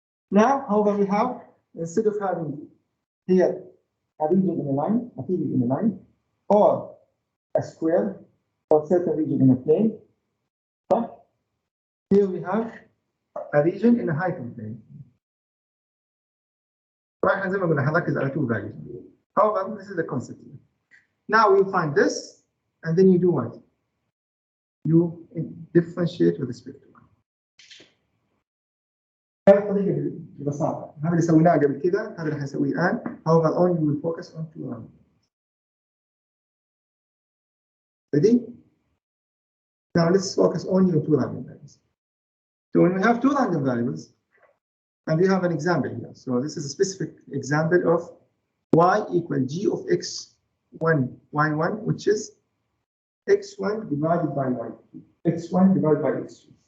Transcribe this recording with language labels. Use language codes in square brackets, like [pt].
[en] Now, however, we have, instead of having here a region in a line, a period in a line, or a square, or certain region in a plane, but here we have a region in a hyperplane. [ar] Right, زي ما قلنا هنركز على [en] two values. However, this is the concept here. Now we'll find this, and then you do what? You differentiate with respect to one. [ar] هذه الطريقة ببساطة. هذا اللي سويناه قبل كذا، هذا اللي حنسويه الآن. [en] However, only will focus on two random. Ready? Now let's focus only on two random variables. So when we have two random variables, and we have an example here. So this is a specific example of y equal g of x1, y1, which is x1 divided by y2, x1 divided by x2.